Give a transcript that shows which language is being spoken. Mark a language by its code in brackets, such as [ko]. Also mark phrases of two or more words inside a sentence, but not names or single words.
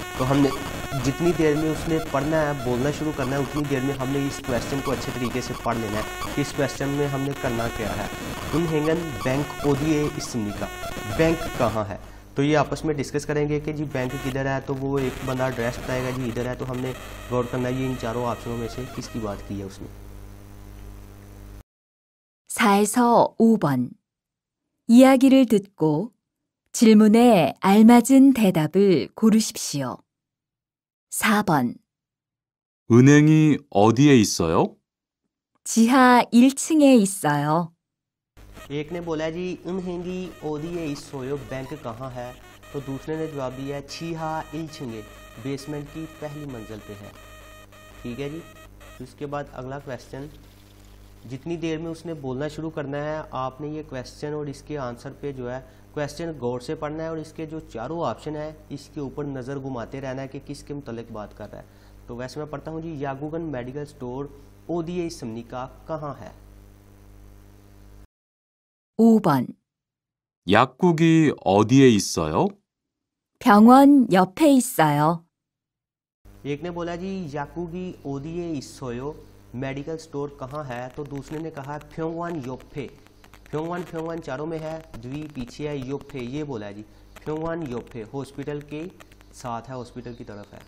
[hi] तो हमने जितनी देर में उसने पढ़ना है, बोलना शुरू करना है, उतनी देर में हमने इस क्वेश्चन को अच्छे तरीके से पढ़ लेना है कि इस क्वेश्चन में हमने करना क्या है। उनहेंगन बैंक [ko] 어디에 있습니까, [hi] बैंक कहाँ है, तो ये आपस में डिस्कस करेंगे कि जी बैंक किधर है। तो वो एक बंदा एड्रेस बताएगा जी इधर है, तो हमने गौर करना है ये इन चारों ऑप्शनों में से किसकी बात की है उसने। [ko] 4에서 5번. 이야기를 듣고 질문에 알맞은 대답을 고르십시오. 4번. 은행이 어디에 있어요? 지하 1층에 있어요. [hi] एक ने बोला जी [ko] 은행이 어디에 있어요 [hi] बैंक कहाँ है, तो दूसरे ने जवाब दिया है [ko] 지하 1층에, [hi] बेसमेंट की पहली मंजिल पे है। ठीक है जी। तो इसके बाद अगला क्वेश्चन, जितनी देर में उसने बोलना शुरू करना है आपने ये क्वेश्चन और इसके आंसर पे जो है क्वेश्चन गौर से पढ़ना है और इसके जो चारों ऑप्शन है इसके ऊपर नज़र घुमाते रहना है कि किसके मुतल्लिक बात कर रहा है। तो वैसे मैं पढ़ता हूँ जी, यागुगन [en] medical store [ko] 어디에 있습니까 [hi] कहाँ है। [ko] 5번. 약국이 어디에 있어요? 병원 옆에 있어요. [hi] एक ने बोला जी [ko] 약국이 어디에 있어요 [en] medical store [hi] कहाँ है, तो दूसरे ने कहा [ko] 병원 옆에, [hi] फ्योंगवान फ्योंगवान चारों में है, द्वी पीछे है, योप्फे ये बोला है जी, [ko] 병원 옆에 [hi] हॉस्पिटल के साथ है, हॉस्पिटल की तरफ है।